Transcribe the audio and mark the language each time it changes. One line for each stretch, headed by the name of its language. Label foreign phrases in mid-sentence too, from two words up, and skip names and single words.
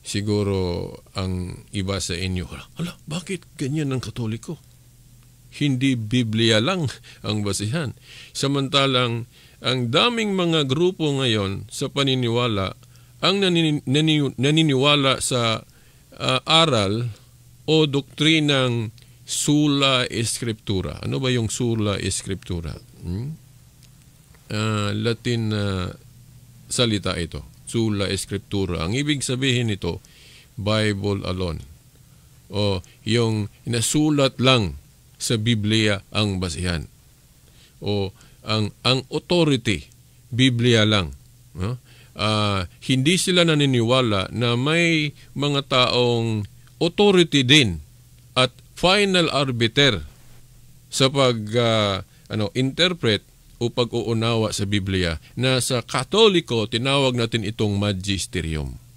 Filipino: siguro ang iba sa inyo, hala, bakit ganyan ang Katoliko? Hindi Biblia lang ang basihan. Samantalang ang daming mga grupo ngayon sa paniniwala ang naniniwala sa aral o doktrinang
Latin: sola scriptura.
Filipino: Ano ba yung
Latin: sola scriptura?
Filipino: Latin salita ito.
Latin: Sola scriptura.
Filipino: Ang ibig sabihin nito,
English: Bible alone.
Filipino: O yung nasulat lang sa Biblia ang basihan. O ang authority, Biblia lang. No? Hindi sila naniniwala na may mga taong authority din at
English: final arbiter
Filipino: sa interpret o pag-uunawa sa Biblia na sa Katoliko tinawag natin itong magisterium.